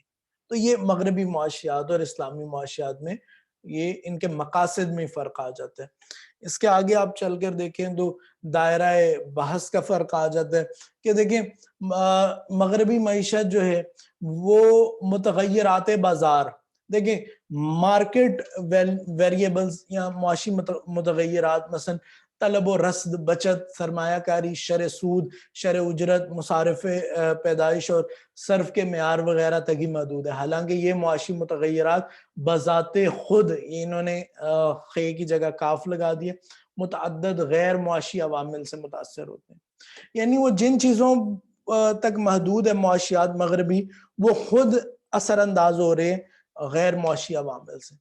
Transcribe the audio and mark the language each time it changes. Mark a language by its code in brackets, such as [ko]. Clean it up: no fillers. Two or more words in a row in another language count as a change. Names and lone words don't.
[ur] تو یہ مغربی معاشیات اور اسلامی معاشیات میں یہ ان کے مقاصد میں فرق آ جاتا ہے. اس کے آگے آپ چل کر دیکھیں تو دائرہ بحث کا فرق آ جاتا ہے کہ دیکھیں مغربی معیشت جو ہے وہ متغیرات بازار، دیکھیں [en] market variables [ur] یا معاشی متغیرات، مثلا طلب و رسد، بچت، سرمایہ کاری، شرح سود، شرح اجرت، مصارف پیدائش اور صرف کے معیار وغیرہ تک ہی محدود ہے. حالانکہ یہ معاشی متغیرات بذات خود، انہوں نے خے کی جگہ کاف لگا دیے، متعدد غیر معاشی عوامل سے متاثر ہوتے ہیں. یعنی وہ جن چیزوں تک محدود ہے معاشیات مغربی، وہ خود اثر انداز ہو رہے غیر معاشی عوامل سے.